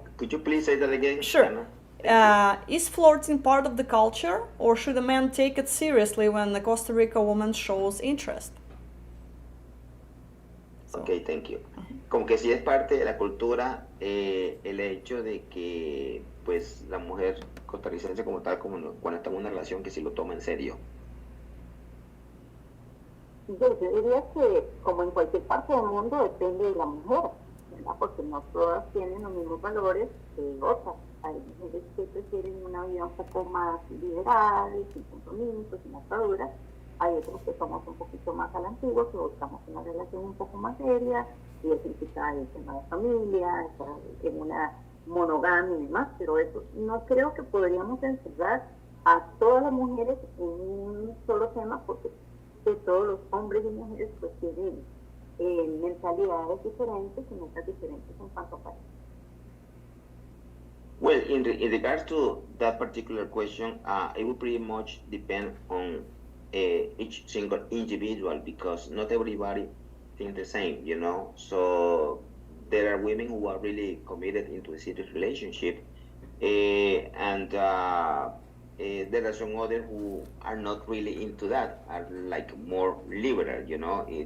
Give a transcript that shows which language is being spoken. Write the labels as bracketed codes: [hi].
[en] Could you please say that again? Sure. Is flirting part of the culture or should a man take it seriously when the Costa Rica woman shows interest? Ok, thank you. [es] Como que sí es parte de la cultura el hecho de que pues la mujer costarricense como tal, como cuando está en una relación, que sí lo toma en serio. Yo diría que como en cualquier parte del mundo depende de la mujer, ¿verdad? Porque no todas tienen los mismos valores que otras. Hay mujeres que prefieren una vida un poco más liberal, sin compromisos, sin ataduras. Hay otros que somos un poquito más a la antigua, que buscamos una relación un poco más seria, y es implicar el tema de familia, estar en una monogamia y demás, pero eso no creo que podríamos encerrar a todas las mujeres en un solo tema, porque todos los hombres y mujeres pues tienen mentalidades diferentes y metas diferentes en cuanto a pareja. [en] Well, in regards to that particular question, it will pretty much depend on each single individual because not everybody think the same, you know. So there are women who are really committed into a serious relationship, and there are some others who are not really into that, are like more liberal, you know.